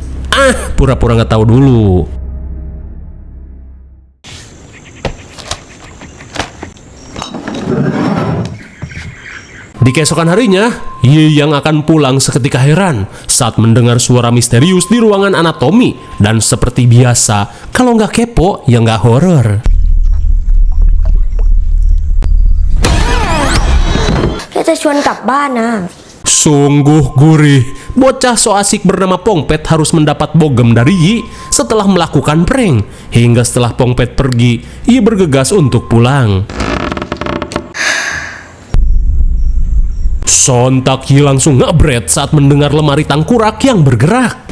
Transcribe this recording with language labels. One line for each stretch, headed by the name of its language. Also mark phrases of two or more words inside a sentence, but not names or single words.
Indonesian: Pura-pura nggak tahu dulu. Di keesokan harinya, Yi yang akan pulang seketika heran saat mendengar suara misterius di ruangan anatomi. Dan seperti biasa, kalau nggak kepo, ya nggak horor.
Thai: Kita ชวนกลับบ้านนะ
Indonesian: Sungguh gurih, bocah so asik bernama Pongpet harus mendapat bogem dari Yi setelah melakukan prank. Hingga setelah Pongpet pergi, Yi bergegas untuk pulang. Sontak Yi langsung ngebret saat mendengar lemari tangkurak yang bergerak.